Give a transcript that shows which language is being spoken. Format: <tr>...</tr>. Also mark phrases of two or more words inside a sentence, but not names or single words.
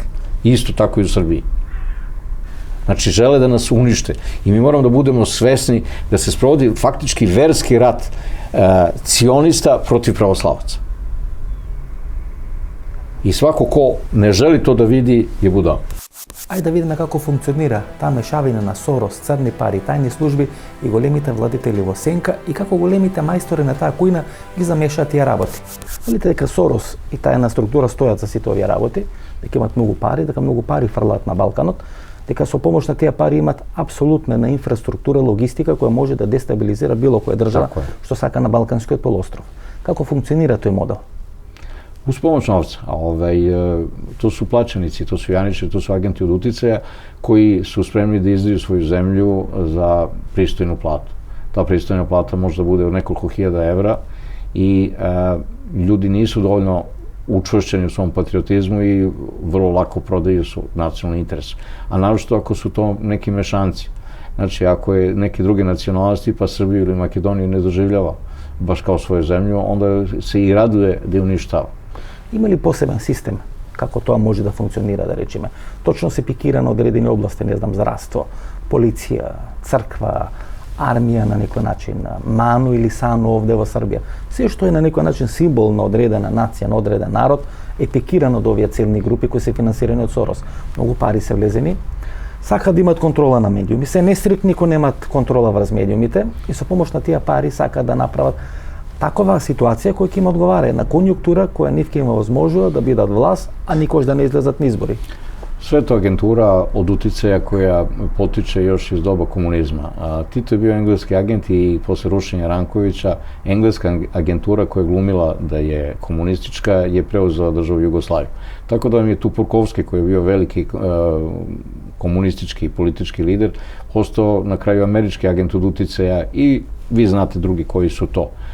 <sr>Isto tako i u Srbiji. Znači, žele da nas unište. I mi moramo da budemo svesni da se sprovodi faktički verski rat cionista protiv pravoslavaca. I svako ko ne želi to da vidi je budala.</sr> <mk>Ајде да видиме како функционира таа мешавина на Сорос, црни пари, тајни служби и големите владители во сенка и како големите мајстори на таа кујна ги замешаат тие работи. Видите дека Сорос и тајна структура стојат за сите овие работи, дека имат многу пари фрлаат на Балканот, дека со помош на тие пари имат апсолутна на инфраструктура, логистика која може да дестабилизира било која држава што сака на Балканскиот полуостров. Како функционира тој модел?</mk> <sr>Uz pomoć novca. To su plaćenici, to su janičari, to su agenti od uticaja koji su spremni da izdaju svoju zemlju za pristojnu platu. Ta pristojna plata može da bude od nekoliko hiljada evra i ljudi nisu dovoljno učvršćeni u svom patriotizmu i vrlo lako prodaju su nacionalni interes. A naročito ako su to neki mešanci. Znači, ako je neke druge nacionalnosti, pa Srbiju ili Makedoniju ne doživljava baš kao svoju zemlju, onda se i raduje da je uništava.</sr> <mk>Има ли посебен систем како тоа може да функционира, да речеме? Точно се пикира на одредени области, не знам, здравство, полиција, црква, армија на некој начин, ману или сану овде во Србија. Се што е на некој начин символ на одредена нација, на одреден народ, е пикирано до овие целни групи кои се финансирани од Сорос. Многу пари се влезени, сакаат да имат контрола на медиуми, се нестрикни кои немат контрола врз медиумите и со помош на тие пари сакаат да направат такова ситуација која ќе им одговара, една конјунктура која нив ќе има возможува да бидат власт, а никош да не излезат на избори.</mk> <sr>Sve to agentura od uticaja koja potiče još iz doba komunizma. Tito je bio engleski agent i posle rušenja Rankovića, engleska agentura koja je glumila da je komunistička je preuzela državu Jugoslaviju. Tako da vam je Tupurkovski, koji je bio veliki komunistički i politički lider, postao na kraju američki agent od uticaja i vi znate drugi koji su to.</sr>